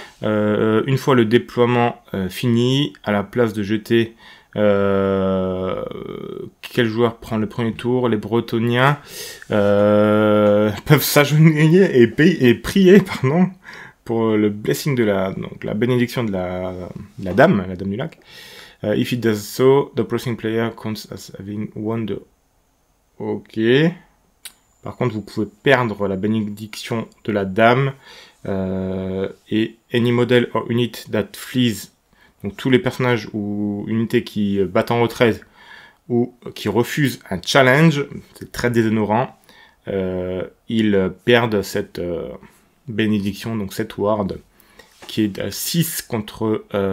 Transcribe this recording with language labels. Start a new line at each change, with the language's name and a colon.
French: Une fois le déploiement fini, à la place de jeter quel joueur prend le premier tour, les Bretoniens peuvent s'agenouiller et prier, pardon, pour le blessing de la bénédiction de la dame du lac.
English: If it does so, the opposing player counts as having won the... Ok.
French: Par contre, vous pouvez perdre la bénédiction de la dame. Et
English: any model or unit that flees,
French: donc tous les personnages ou unités qui battent en retraite ou qui refusent un challenge, c'est très déshonorant, ils perdent cette bénédiction, donc cette ward, qui est à 6 contre